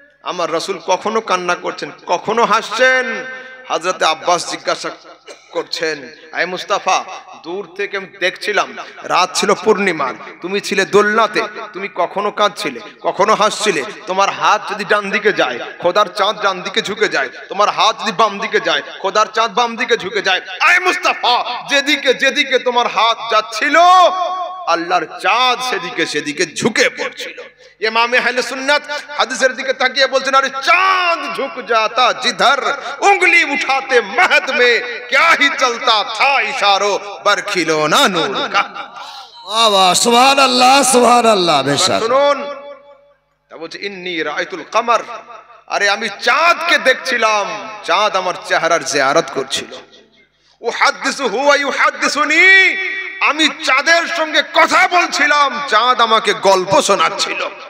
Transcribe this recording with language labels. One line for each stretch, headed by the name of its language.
Bangla: আমার রাসূল কখনো কান্না করছেন, কখনো হাসছেন। হযরতে আব্বাস জিজ্ঞাসা করছেন, আয় মুস্তাফা, দূর থেকে আমি দেখছিলাম, রাত ছিল পূর্ণিমার, তুমি ছিলে দোলনাতে, তুমি কখনো কাঁদছিলে, কখনো হাসছিলে। তোমার হাত যদি ডান দিকে যায়, খোদার চাঁদ ডান দিকে ঝুঁকে যায়, তোমার হাত যদি বাম দিকে যায়, খোদার চাঁদ বাম দিকে ঝুঁকে যায়। আয় মুস্তাফা, যেদিকে যেদিকে তোমার হাত যাচ্ছিল, আল্লাহর চাঁদ সেদিকে সেদিকে ঝুঁকে পড়ছিল। ইমামে আহলে সুন্নাত হাদিসের দিকে তাকিয়ে বলছেন, আরে
Hindi: চাঁদ ঝুঁক जाता जिधर उंगली उठाते महद में क्या ही चलता था इशारों बरखिलौना नूर का।
Bangla: বাবা সুবহানাল্লাহ সুবহানাল্লাহ। বেশক শুনুন, তা বলছে ইন্নী রাআইতুল কমর, আরে আমি চাঁদকে দেখছিলাম, চাঁদ আমার চেহারার জিয়ারত করছিল। উহাদ্দিসু হুয়া ইউহাদ্দিসুনি, আমি চাঁদের সঙ্গে কথা বলছিলাম, চাঁদ আমাকে গল্প শোনাচ্ছিল।